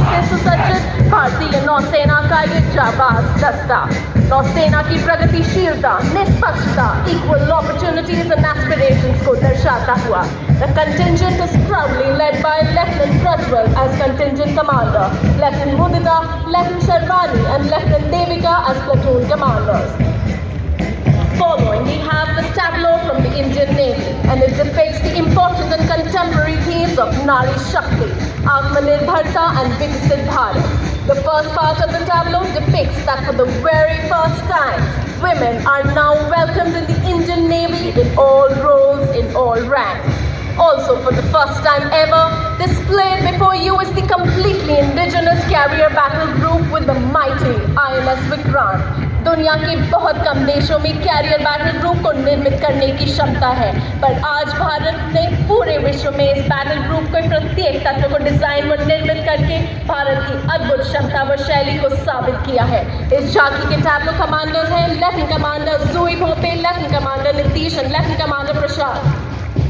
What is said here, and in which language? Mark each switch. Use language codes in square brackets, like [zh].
[hi] सुसज्जित भारतीय नौसेना का ये जाबाज दस्ता नौसेना की प्रगतिशीलता, निष्पक्षता, [en] equal opportunities and aspirations [hi] को दर्शाता हुआ। [en] The contingent is proudly led by Lieutenant Prajwal as contingent commander, Lieutenant Mudita, Lieutenant Sharvani and Lieutenant Devika as platoon commanders. Following, we have the tableau from the Indian Navy, and it depicts the important and contemporary themes of Nari Shakti, Atmanirbharta and Vikasit Bharat. The first part of the tableau depicts that for the very first time, women are now welcomed in the Indian Navy in all roles, in all ranks. Also, for the first time ever, displayed before you is the completely indigenous carrier battle group with the mighty INS Vikrant. [hi] दुनिया के बहुत कम देशों में career battle group को निर्मित करने की क्षमता है, पर आज भारत ने पूरे विश्व में इस बैटल ग्रुप के प्रत्येक तत्व को डिजाइन व निर्मित करके भारत की अद्भुत क्षमता व शैली को साबित किया है। इस झांकी के टैब्लो कमांडर्स हैं लेफ्टिनेंट कमांडर जूही भोपे, लेफ्टिनेंट कमांडर नीतीश और लेफ्टिनेंट कमांडर प्रसाद।